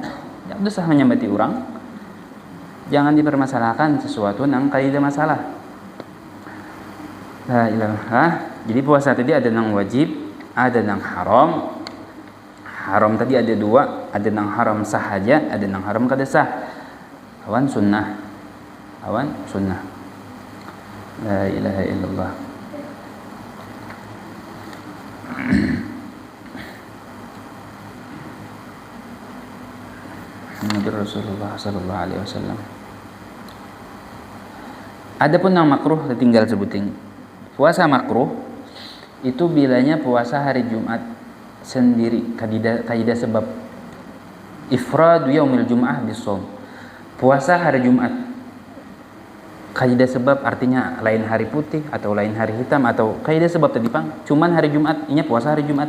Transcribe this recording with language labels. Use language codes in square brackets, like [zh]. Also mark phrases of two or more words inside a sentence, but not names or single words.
[bjn] Itu sama menyambati orang. Jangan dipermasalahkan sesuatu nang kada masalah. [ar] لا إله. [bjn] Jadi puasa tadi ada nang wajib, ada nang haram. Haram tadi ada 2, ada nang haram sahaja, ada nang haram kada sah. [ar] Awan sunnah. لا إله إلا الله. نبي رسول الله صلى الله عليه وسلم. [bjn] Adapun yang makruh tinggal sebuting. Puasa makruh itu bilanya puasa hari Jumat sendiri, kaidah sebab [ar] إفراد يوم الجمعة بصوم. [bjn] Puasa hari Jumat kaidah sebab artinya lain hari putih atau lain hari hitam atau kaidah sebab tadi cuman hari Jumat, ini puasa hari Jumat.